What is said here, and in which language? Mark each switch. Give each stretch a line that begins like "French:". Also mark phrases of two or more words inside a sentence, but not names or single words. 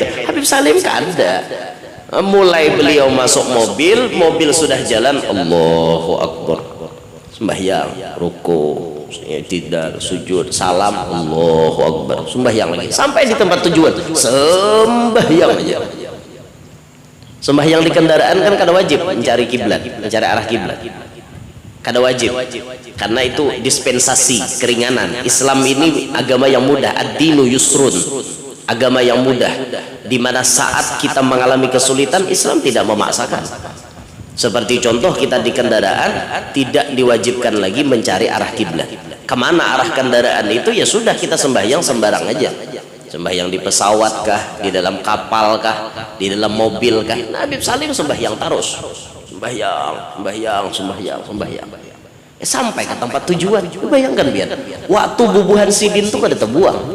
Indonesian: Habib Salim kan ada, mulai beliau masuk mobil sudah jalan
Arabic: Allahu Akbar,
Indonesian: sembahyang, ruku, tidak sujud, salam,
Arabic: Allahu Akbar,
Indonesian: sembahyang lagi sampai di tempat tujuan, sembahyang aja.
Banjar: Sembahyang di kendaraan kan kada wajib mencari kiblat, mencari arah kiblat. Kada wajib.
Indonesian: Karena itu dispensasi, keringanan. Islam ini agama yang mudah,
Arabic: ad-dinu yusrun.
Indonesian: Agama yang mudah. Di mana saat kita mengalami kesulitan, Islam tidak memaksakan. Seperti contoh kita di kendaraan tidak diwajibkan lagi mencari arah kiblat. Kemana arah kendaraan itu ya sudah kita sembahyang sembarang aja. Sembahyang di pesawat kah, di dalam kapal kah, di dalam mobil kah. Nabi Salim sembahyang terus, sembahyang.
Banjar: Sampai ke tempat tujuan. Bayangkan biar waktu bubuhan sidin itu kada terbuang.